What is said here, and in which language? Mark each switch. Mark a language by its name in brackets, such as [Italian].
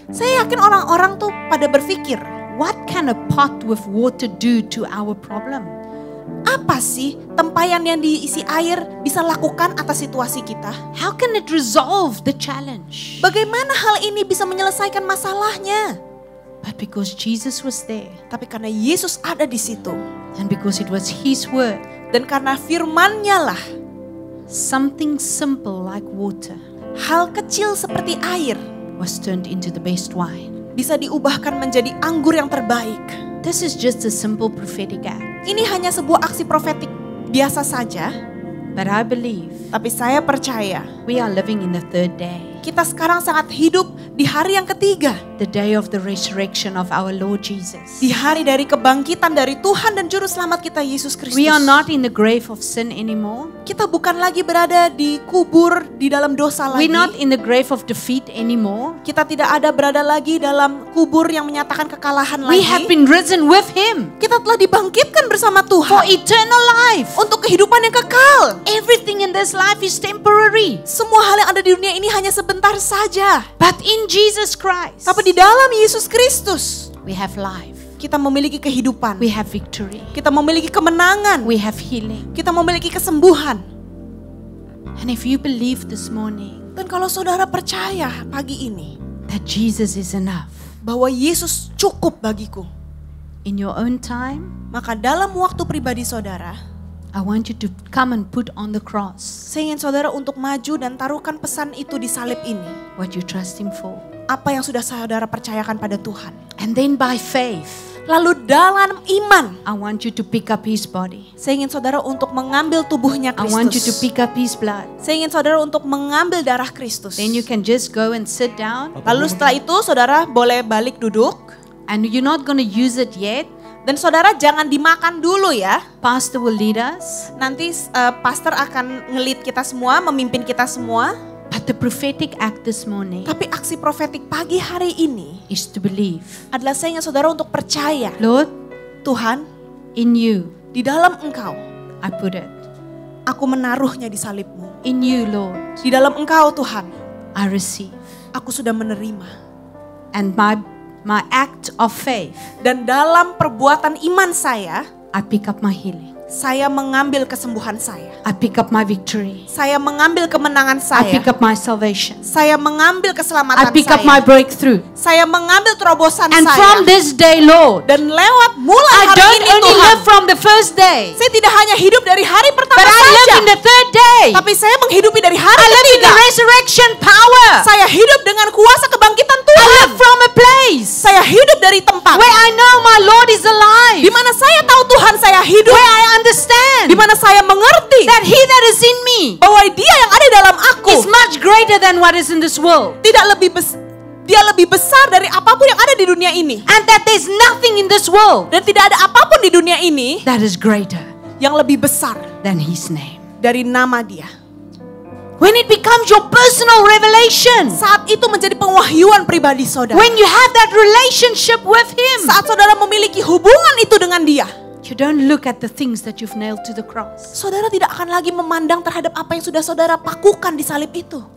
[Indonesian] saya yakin orang-orang tuh pada berpikir, [English] what can a pot with water do to our problem? [Indonesian] apa sih tempayan yang diisi air bisa lakukan atas situasi kita? [English] How can it resolve the challenge? [Indonesian] Bagaimana hal ini bisa menyelesaikan masalahnya? [English] But because Jesus was there, [Indonesian] Tapi karena Yesus ada di situ, [English] and because it was His word, [Indonesian] dan karena firman-Nya lah, [English] something simple like water [Indonesian] hal kecil seperti air [English] was turned into the best wine. [Indonesian] bisa diubahkan menjadi anggur yang terbaik. [English] This is just a simple prophetic act. [Indonesian] Ini hanya sebuah aksi profetik biasa saja, [English] But I believe [Indonesian] tapi saya percaya [English] we are living in the third day, [Indonesian] kita sekarang sangat hidup di hari yang ketiga, [English] the day of the resurrection of our Lord Jesus. [Indonesian] di hari dari kebangkitan dari Tuhan dan Juru Selamat kita Yesus Kristus. [English] We are not in the grave of sin anymore. [Indonesian] Kita bukan lagi berada di kubur di dalam dosa lagi. [English] We're not in the grave of defeat anymore. [Indonesian] Kita tidak ada berada lagi dalam kubur yang menyatakan kekalahan [English] We [Indonesian] lagi. [English] have been risen with Him [Indonesian] Kita telah dibangkitkan bersama [English] for [Indonesian] Tuhan [English] eternal life. [Indonesian] untuk kehidupan yang kekal. [English] Everything in this life is temporary. [Indonesian] Semua hal yang ada di dunia ini hanya sebentar saja. [English] But in Jesus Christ, [Indonesian] Tapi di dalam Yesus Kristus, [English] we have life. [Indonesian] kita memiliki kehidupan. [English] We have victory. [Indonesian] Kita memiliki kemenangan. [English] We have healing. [Indonesian] Kita memiliki kesembuhan. [English] And if you believe this morning [Indonesian] Dan kalau saudara percaya pagi ini [English] that Jesus is enough [Indonesian] bahwa Yesus cukup bagiku, [English] in your own time, [Indonesian] maka dalam waktu pribadi saudara, [English] I want you to come and put on the cross [Indonesian] saya ingin saudara untuk maju dan taruhkan pesan itu di salib ini. [English] what you trust Him for. [Indonesian] Apa yang sudah saudara percayakan pada Tuhan. [English] And then by faith, [Indonesian] Lalu dalam iman, [English] I want you to pick up His body. [Indonesian] saya ingin saudara untuk mengambil tubuhnya [English] I want you to [Indonesian] Kristus. [English] pick up His blood. [Indonesian] Saya ingin saudara untuk mengambil darah Kristus. [English] Then you can just go and sit down. [Indonesian] Lalu setelah itu saudara boleh balik duduk. [English] And you're not going to use it yet. [Indonesian] Dan saudara jangan dimakan dulu ya. [English] Pastor will lead us. [Indonesian] Nanti pastor akan nge-lead kita semua, memimpin kita semua. [English] But the prophetic act this morning [Indonesian] Tapi aksi profetik pagi hari ini [English] is to believe. [Indonesian] adalah saya ingin saudara untuk percaya. [English] Lord, [Indonesian] Tuhan, [English] in you [Indonesian] di dalam Engkau, [English] I put it. [Indonesian] aku menaruhnya di salibmu. [English] In you, Lord, [Indonesian] Di dalam Engkau Tuhan, [English] I receive. [Indonesian] aku sudah menerima. [English] And my act of faith, [Indonesian] Dan dalam perbuatan iman saya, [English] I pick up my healing. [Indonesian] saya mengambil kesembuhan saya. [English] I pick up my victory. [Indonesian] Saya mengambil kemenangan saya. [English] pick up my salvation. [Indonesian] Saya mengambil [English] I [Indonesian] keselamatan [English] pick up [Indonesian] saya. [English] my breakthrough. [Indonesian] Saya mengambil terobosan [English] And [Indonesian] saya. [English] from this day, Lord, [Indonesian] Dan lewat mulai [English] I [Indonesian] hari [English] don't [Indonesian] ini [English] only [Indonesian] Tuhan, [English] live from the first day, [Indonesian] saya tidak hanya hidup dari hari pertama [English] but I [Indonesian] saja, [English] live in the third day. [Indonesian] tapi saya menghidupi dari hari [English] I live in [Indonesian] ketiga. [English] the resurrection power. [Indonesian] Saya hidup dengan kuasa kebangkitan [English] I [Indonesian] Tuhan. [English] live from a place [Indonesian] Saya hidup dari tempat [English] where I know my Lord is alive, [Indonesian] di mana saya tahu Tuhan saya hidup, [English] where I understand [Indonesian] di mana saya mengerti [English] that He that is in me [Indonesian] bahwa Dia yang ada dalam aku [English] is much greater than what is in this world, [Indonesian] Dia lebih besar dari apapun yang ada di dunia ini. [English] and that there's nothing in this world [Indonesian] Dan tidak ada apapun di dunia ini [English] that is greater [Indonesian] yang lebih besar [English] than His name. [Indonesian] dari nama Dia. [English] When it becomes your personal revelation, [Indonesian] Saat itu menjadi penwahyuan pribadi saudara. [English] when you have that relationship with Him, [Indonesian] Saat saudara memiliki hubungan itu dengan Dia, [English] you don't look at the things that you've nailed to the cross. [Indonesian] saudara tidak akan lagi memandang terhadap apa yang sudah saudara pakukan di salib itu.